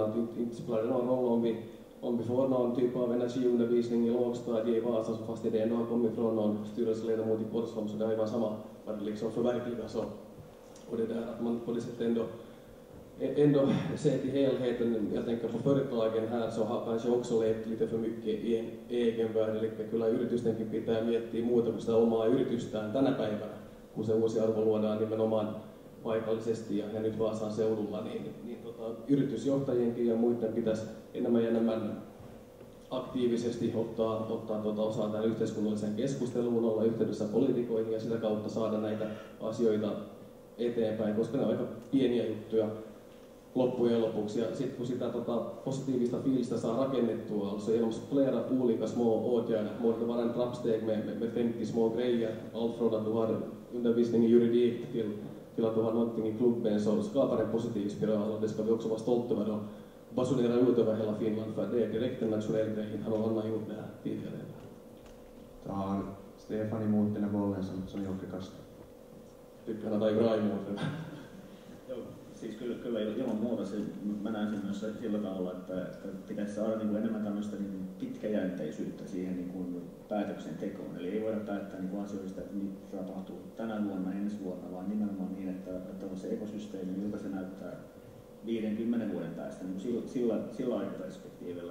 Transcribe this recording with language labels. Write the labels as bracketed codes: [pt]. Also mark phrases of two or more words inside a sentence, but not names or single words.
[sv] Att inte spelar det någon roll om vi får någon typ av energiundervisning i lågstadiet i Vasa, så fast det ändå har kommit från någon styrelseledamot i Korsholm, så det har ju varit samma vad det liksom förverkligas. Och det där att man på det sättet ändå ser till helheten. Jag tänker på företagen här, så har kanske också levt lite för mycket i en egen värld. [fi] Eli kyllä yritystenkin pitää miettiä muuta kuin sitä omaa yritystään tänä päivänä, kun se uusi arvo luodaan nimenomaan paikallisesti ja nyt Vaasan seudulla, niin yritysjohtajienkin ja muiden pitäisi enemmän ja enemmän aktiivisesti ottaa osaa tämän yhteiskunnalliseen keskusteluun, olla yhteydessä poliitikoihin ja sitä kautta saada näitä asioita eteenpäin, koska ne on aika pieniä juttuja loppujen lopuksi. Ja sitten kun sitä positiivista fiilistä saa rakennettua, [sv] alltså genom flera olika små åtgärder, måste vara en trappsteg med 50 små grejer, allt från att du har undervisning i juridik till att du har någonting i klubben, så skapar en positiv spiral, och det ska vi också vara stolta över och basunera ut över hela Finland, för det är direkt en nationell grej. Inte har någon annan gjort det här tidigare. Tar Stefan emot den här bollen som Jocke kastar? Tycker han tar bra emot den. [fi] Joo, siis kyllä ilman muuta mä näen sen myös sillä tavalla, että pitäisi saada niin kuin enemmän tämmöistä niin kuin pitkäjänteisyyttä siihen niin kuin päätöksentekoon. Eli ei voida päättää niin kuin asioista, että mitä tapahtuu tänä vuonna, ensi vuonna, vaan nimenomaan niin, että on se ekosysteemi, miltä se näyttää 50 vuoden päästä niin sillä aikaperspektiivillä.